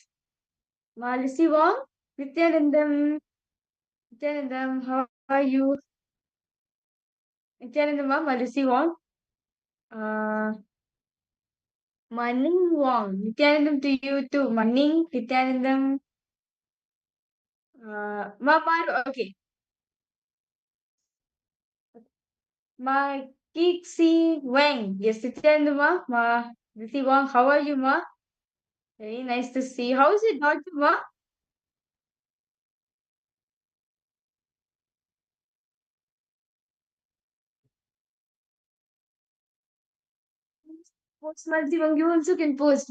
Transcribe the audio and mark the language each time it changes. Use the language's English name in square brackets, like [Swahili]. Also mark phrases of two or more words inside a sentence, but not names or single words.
[English] Malisi Wong, Nityanandam, how are you? Nityanandam, Malisi Wong. Manning Wong. Nityanandam to you too. Manning, Nityanandam. Mamaru, okay. Ma Kixi Wang. Yes, Nityanandam, Ma. Lisi Wong, how are you, Ma? Very nice to see. How is your daughter, Ma? Post Malti, you also can post.